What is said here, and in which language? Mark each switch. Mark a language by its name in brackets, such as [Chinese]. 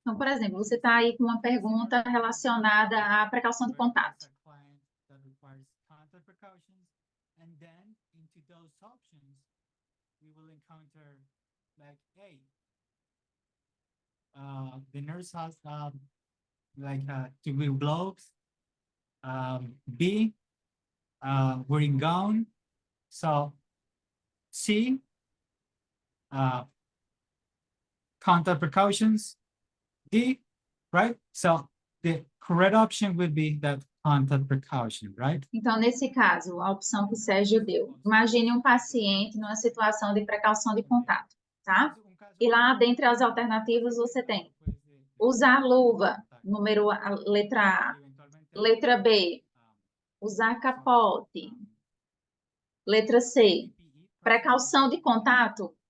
[Portuguese] Então, por exemplo, você está aí com uma pergunta relacionada à precaução de contato. [English] That requires contact precautions, and then into those options, we will encounter like, hey, the nurse has to wear gloves. B, wearing gown. So C, contact precautions. D, right? So the correct option would be that contact precaution, right? [Portuguese] Então, nesse caso, a opção que o Sérgio deu. Imagine um paciente numa situação de precaução de contato, tá? E lá, dentre as alternativas, você tem usar luva, letra A. Letra B, usar capote. Letra C, precaução de contato.